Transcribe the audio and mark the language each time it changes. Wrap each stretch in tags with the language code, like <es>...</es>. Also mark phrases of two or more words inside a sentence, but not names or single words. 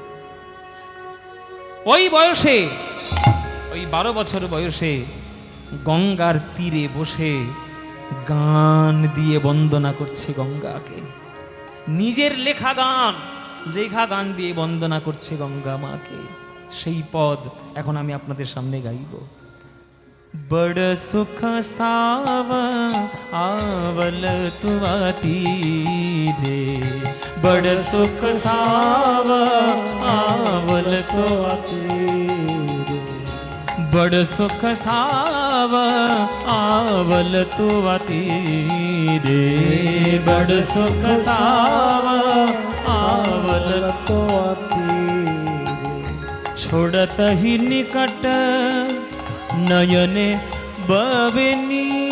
<bn>ওই বয়সে, ওই 12 বছর বয়সে গঙ্গার তীরে বসে গান দিয়ে বন্দনা করছে গঙ্গাকে। নিজের লেখা গান দিয়ে বন্দনা করছে গঙ্গা মাকে। সেই পদ এখন আমি আপনাদের সামনে গাইব।</bn> <mai>बड़ सुख साब आवल तुआ तीरे, बड़ सुख साव आवल तुआ तीरे, बड़ सुख साव आवल तुआ तीरे, बड़ सुख साव आवल तुआ तीरे, छोड़त ही निकट नयने बबनी</mai>